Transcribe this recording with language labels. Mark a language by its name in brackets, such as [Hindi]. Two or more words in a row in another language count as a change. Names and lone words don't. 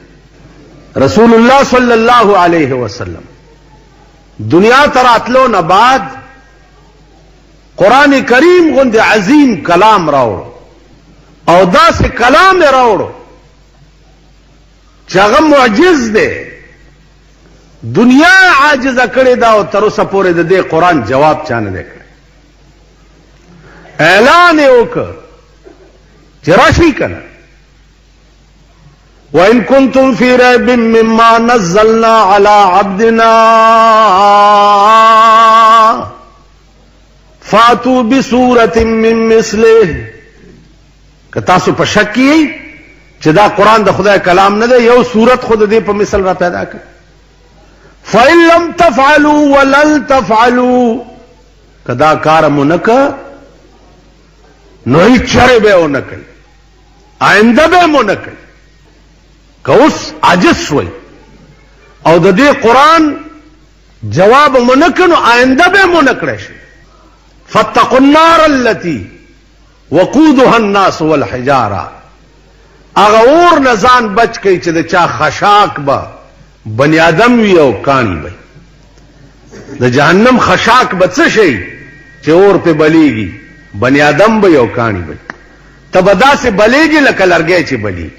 [Pashto] رسول الله [Arabic] صلی الله علیه وسلم [Pashto] دنیا ته راتلو نه بعد قرآن کریم غوندې عظیم کلام راوړو او داسې کلام یې راوړو چې هغه معجز دی، دنیا عاجزه کړې ده او تر اوسه پورې د دې قرآن جواب چا نه دی کړی. اعلان یې وکړ چې راشئ کنه، [Arabic] وَإِن كُنتُمْ فِي رَيْبٍ مِّمَّا نَزَّلْنَا عَلَىٰ عَبْدِنَا فَأْتُوا بِسُورَةٍ مِّن مِّثْلِهِ. [Pashto] که تاسو په شک کې چې دا قرآن د خدای کلام نه دی، یو صورت خود دې په مثل را پیدا کړ. [Arabic] فَإِن لَّمْ تَفْعَلُوا وَلَن تَفْعَلُوا، [Pashto] که دا کار مو نه کړ نو هیڅ چرې به ونه کوي، آینده به مو نه کوي. که اوس عاجز شوئ او د دې قرآن جواب مو نه کړ نو آینده به مو نه کړی شي. [Arabic] فاتقوا النار التي وقودها الناس والحجاره، [Pashto] هغه اور نه ځان بچ کړئ چې د چا خشاک به بنی آدم وي او کاڼي به. د جهنم خشاک به څه شي چې اور په بلیږي، بنی آدم به او کاڼي به. ته به داسې بلیږي لکه لرګی چې بلیږي.